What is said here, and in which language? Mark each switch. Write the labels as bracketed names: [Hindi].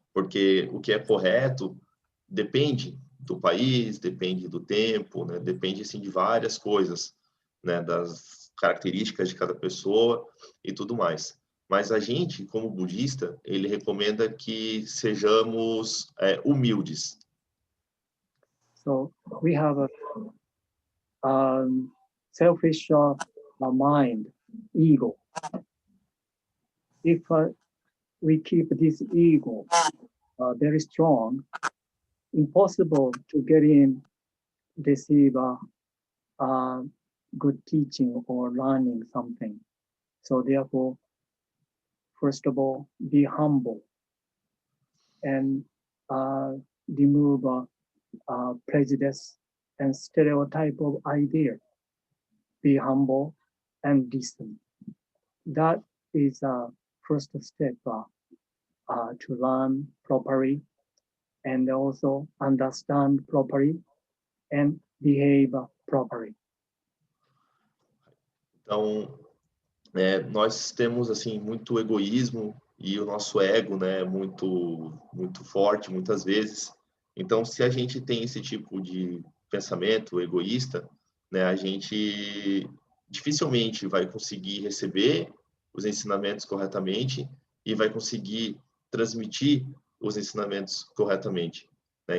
[Portuguese] Porque o que é correto depende do país, depende do tempo, né? Depende assim de várias coisas, né? Das características de cada pessoa e tudo mais. Mas a gente, como budista, ele recomenda que sejamos humildes. [English] So we have a selfish mind, ego. If we keep this ego very strong, impossible to get in, receive good teaching or learning something. So therefore, first of all, be humble and remove prejudice and stereotype of idea. Be humble and listen. That is a first step to learn properly and also understand properly and behave properly. [Portuguese] Então, nós temos assim muito egoísmo e o nosso ego, né, muito forte muitas vezes. Então, se a gente tem esse tipo de pensamento egoísta, né, a gente dificilmente vai conseguir receber os ensinamentos corretamente e vai conseguir transmitir os ensinamentos corretamente, né?